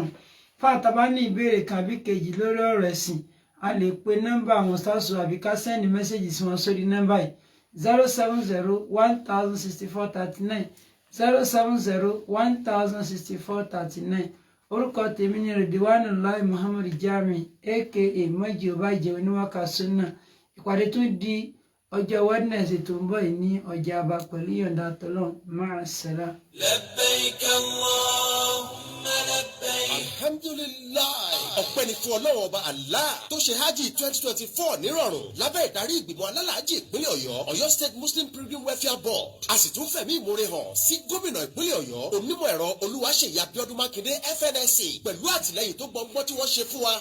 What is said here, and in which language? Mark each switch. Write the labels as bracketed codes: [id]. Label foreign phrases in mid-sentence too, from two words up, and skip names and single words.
[yo] Fáta bá ní ìbéèrè kan àbí kejì lórí ọ̀rọ̀ ẹ̀sìn, a lè pe nọ́mbà àwọn sáàsù àbí ká sẹ́ndì mẹ́sẹ̀jì sí wọn sórí nọ́mbà yìí 070-1064-39 070-1064-39. Orúkọ tèmi ni Ridwanullahi Muhammad Jami aka Mọ́jì Ọbàjẹ́ oníwàkà súnà. Ìpàdé tó di ọjọ́ Wednesday tó ń bọ̀ yìí ní Ọjà'ba pẹ̀lú yọ̀ǹda t'Ọlọ́run. [ar] مع السلامة. لبيك اللهم لبيك. [yo] Alhamdulillah. Ọpẹ́ ni fún Ọlọ́run ọba Allah tó ṣe hajj 2024 nírọ̀rùn lábẹ́ ìdarí ìgbìmọ̀ alálàájì ìpínlẹ̀ Ọ̀yọ́, Ọ̀yọ́ State Muslim Pilgrim Welfare Board. A sì tún fẹ̀mí ìmoore hàn sí gómìnà ìpínlẹ̀ Ọ̀yọ́, onímọ̀ ẹ̀rọ Olúwaṣèyí Abíọ́dún Mákindé FNSC pẹ̀lú àtìlẹ́yìn tó gbọngbọ́n tí wọ́n ṣe fún wa.